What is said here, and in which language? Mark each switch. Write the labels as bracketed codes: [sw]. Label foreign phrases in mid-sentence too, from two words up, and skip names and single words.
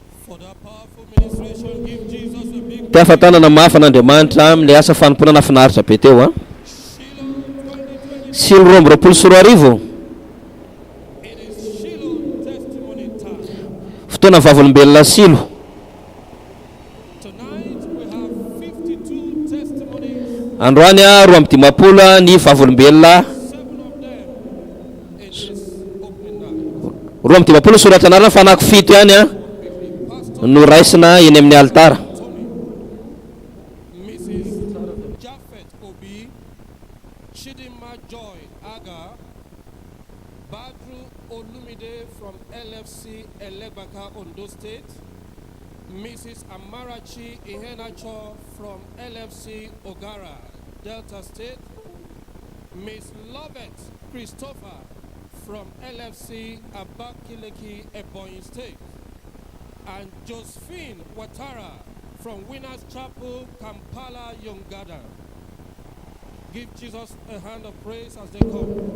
[en] For that powerful ministration, give Jesus a big [mg] Tiafatanana mafy an'Andriamanitra amin'ilay asa fanomponana finaritra be teo a. [en] Shiloh 2020. [mg] Silo roa amby roapolo sy roa arivo. [en] It is Shiloh testimony time. [mg] Fotoana vavolombelona Silo. [en] Tonight we have 52 testimonies. [mg] Androany a roa amby dimapolo ny vavolombelona. [en] 7 of them in this opening night. [mg] Roa amby dimapolo soratra anarana fa anaky fito ihany a no raisina eny amin'ny altara. [en] Tony, Mrs. Japheth Obi, Chidinma Joy Aga, Badru Olumide from LFC Elegbaka, Ondo State, Mrs. Amarachi Ihenacho from LFC Ogara, Delta State, Miss Lovett Christopher from LFC Abakileki, Ebonyi State, and Josephine Watara from Winners Chapel, Kampala, Uganda. Give Jesus a hand of praise as they come.